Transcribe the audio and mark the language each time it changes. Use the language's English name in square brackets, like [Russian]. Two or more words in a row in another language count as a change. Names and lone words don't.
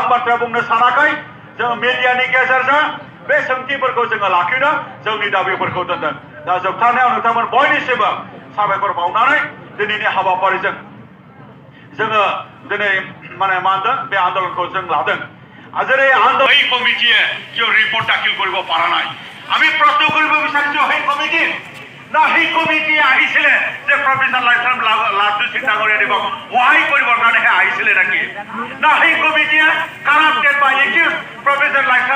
[Bodo] बाथ्रा बुंनो सानाखै जों मिडियानि गेजेरजों बे सोंथिफोरखौ जोङो लाखिनो जोंनि दाबिफोरखौ दोनदों दा जोबथारनायाव नोंथांमोन बयनिसिमबो साबायखर बावनानै दिनैनि हाबाफारिजों जोङो दिनै माने मा होनदों बे आन्दोलनखौ जों लादों [Assamese] আজের এই আন্দোলন এই কমিটিয়ে যে রিপোর্ট দাখিল কৰিব পৰা নাই আমি প্ৰশ্ন কৰিব বিচাৰিছো সেই কমিটি না সেই কমিটি আহিছিলে যে প্ৰফেসর লাইসলাম লাড্ডু সিং ডাঙৰীয়া দেৱক সহায় কৰিবৰ কাৰণেহে আহিছিলে নেকি না সেই কমিটিয়ে কাৰাপ্টেড বা একিউজ প্ৰফেসর লাইসলাম